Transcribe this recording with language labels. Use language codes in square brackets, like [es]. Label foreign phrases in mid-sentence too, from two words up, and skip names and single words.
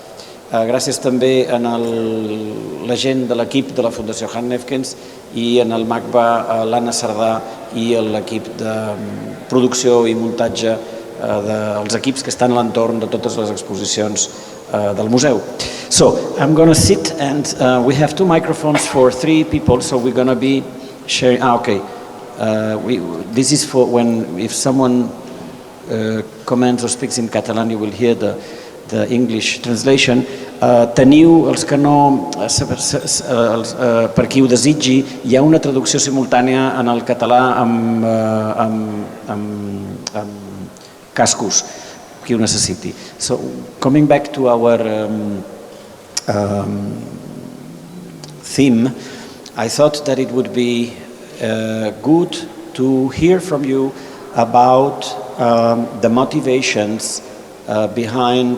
[ca] Gràcies també a la gent de l'equip de la Fundació Han Nefkens i en el Macba, l'Anna Sardà i l'equip de producció i muntatge dels equips que estan a l'entorn de totes les exposicions del museu. [en] So, I'm going to sit and we have 2 microphones for 3 people, so we're going to be sharing... okay. This is for when, if someone comments or speaks in Catalan, you will hear the English translation. [ca] Teniu, els que no, per qui ho desitgi, hi ha una traducció simultània en el català amb cascos, qui ho necessiti. [en] So, coming back to our theme, I thought that it would be good to hear from you about the motivations behind